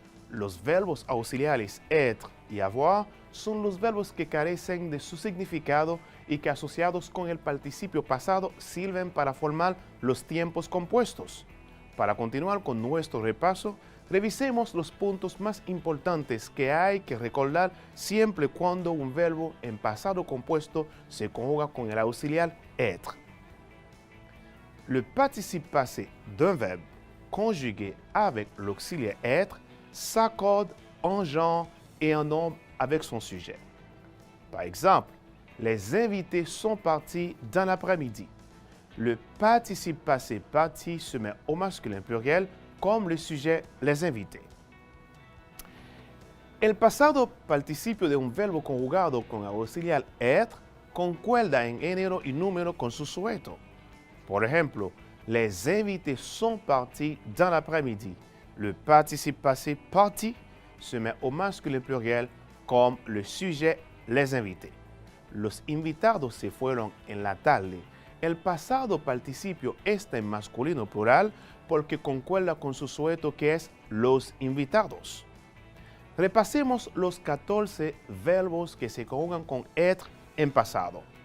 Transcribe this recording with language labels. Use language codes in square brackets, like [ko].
[es] Los verbos auxiliares être y avoir son los verbos que carecen de su significado y que asociados con el participio pasado sirven para formar los tiempos compuestos. Para continuar con nuestro repaso, revisemos los puntos más importantes que hay que recordar siempre cuando un verbo en pasado compuesto se conjuga con el auxiliar être. [fr] Le participe passé d'un verbe conjugué avec l'auxiliaire être s'accorde en genre et en nombre avec son sujet. Par exemple, les invités sont partis dans l'après-midi. Le participe passé parti se met au masculin pluriel comme le sujet les invités. [es] El pasado participio de un verbo conjugado con auxiliar être concuerda en género y número con su sujeto. Por ejemplo, [fr] les invités sont partis dans l'après-midi. Le participe passé parti se met au masculin pluriel comme le sujet les invités. [es] Los invitados se fueron en la tarde. El pasado participio está en masculino plural porque concuerda con su sujeto que es los invitados. Repasemos los 14 verbos que se conjugan con être en pasado.